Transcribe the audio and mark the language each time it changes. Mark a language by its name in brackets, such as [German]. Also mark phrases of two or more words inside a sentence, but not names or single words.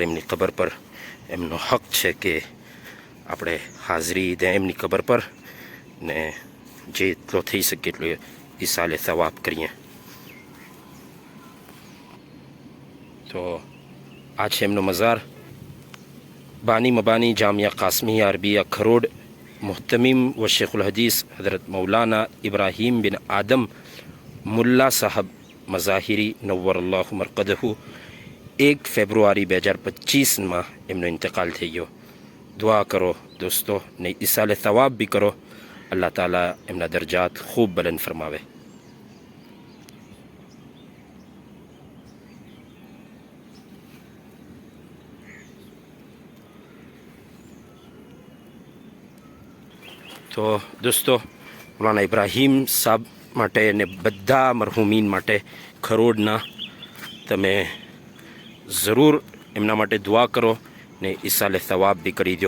[Gujarati] એમની કબર પર એમનો હક છે કે આપણે હાજરી દે એમની કબર પર ને જેટલો થઈ શકે એટલો ઈસાલે સવાબ કરીએ. તો આ છે એમનો મઝાર. બાની મબાની જામિયા કાસમિયા અરબિયા ખરોડ [Urdu] مہتمم و شیخ الحدیث [Gujarati] हज़रत मौलाना इब्राहीम बिन आदम मुल्ला साहब मज़ाहिरी [Arabic] نور الله مرقده [Gujarati] 1 ફેબ્રુઆરી 2025 એમનો ઇન્તકાલ થઈ ગયો. દુઆ કરો દોસ્તો ને ઈસાલે સવાબ બી કરો. અલ્લાહ તાલા એમના દરજાત ખૂબ બુલંદ ફરમાવે. તો દોસ્તો મૌલાના ઇબ્રાહીમ સાહેબ માટે અને બધા મરહુમીન માટે ખરોડના તમે જરૂર એમના માટે દુઆ કરો ને ઈસાલે સવાબ બી કરી દો.